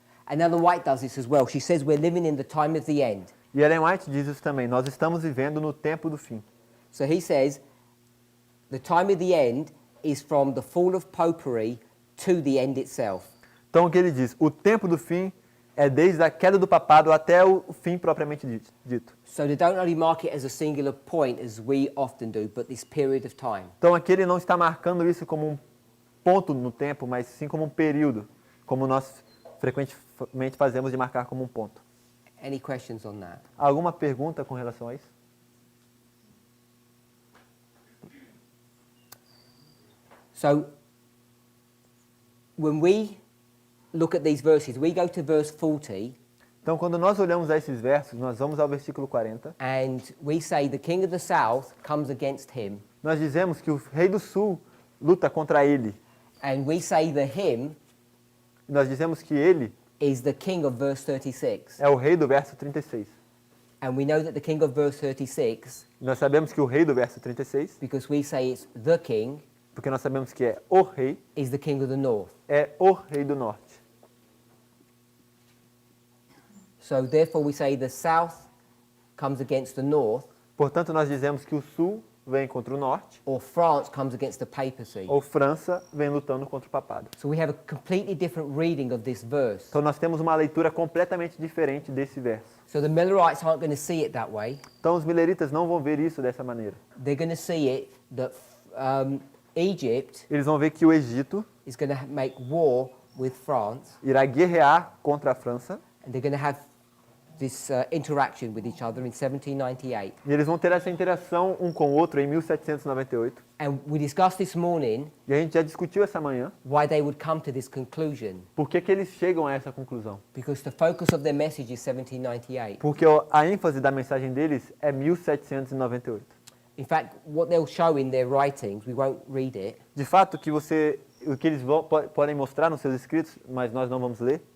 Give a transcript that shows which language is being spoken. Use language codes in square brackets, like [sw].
[en] And Ellen White does this as well. She says we're living in the time of the end. [pt] E Ellen White diz isso também, nós estamos vivendo no tempo do fim. [en] So he says the time of the end is from the fall of popery to the end itself. [pt] Então o que ele diz? O tempo do fim é desde a queda do papado até o fim propriamente dito. [en] So they don't only mark it as a singular point as we often do, but this period of time. [pt] Então aqui ele não está marcando isso como um ponto no tempo, mas sim como um período, como nós frequentemente fazemos de marcar como um ponto. [en] Any questions on that? [pt] Alguma pergunta com relação a isso? [en] So when we look at these verses, we go to verse 40 [pt] Então quando nós olhamos a esses versos, nós vamos ao versículo 40, [en] and we say the king of the south comes against him, [pt] nós dizemos que o rei do sul luta contra ele. [en] and we say the him [pt] E nós dizemos que ele [en] is the king of verse 36. [pt] é o rei do verso 36. [en] And we know that the king of verse 36 [pt] E nós sabemos que o rei do verso 36, [en] because we say it's the king, [pt] porque nós sabemos que é o rei, [en] is the king of the north. [pt] é o rei do norte. [en] So therefore we say the south comes against the north, [pt] Portanto, nós dizemos que o sul vem contra o norte, [en] or France comes against the papacy. [pt] ou França vem lutando contra o papado. [en] So we have a completely different reading of this verse. [pt] Então nós temos uma leitura completamente diferente desse verso. [en] So the Millerites aren't going to see it that way. [pt] Então os mileritas não vão ver isso dessa maneira. [en] They're going to see it that Egypt [pt] Eles vão ver que o Egito [en] is going to make war with France, [pt] irá guerrear contra a França [en] and they're going to have this interaction with each other in 1798. [pt] E eles vão ter essa interação um com o outro em 1798. [en] And we discussed this morning [pt] E a gente já discutiu essa manhã [en] why they would come to this conclusion. [pt] por que eles chegam a essa conclusão. [en] Because the focus of their message is 1798. [pt] Porque a ênfase da mensagem deles é 1798. [en] In fact, what they'll show in their writings, we won't read it, [pt] De fato, o que eles podem mostrar nos seus escritos, mas nós não vamos ler,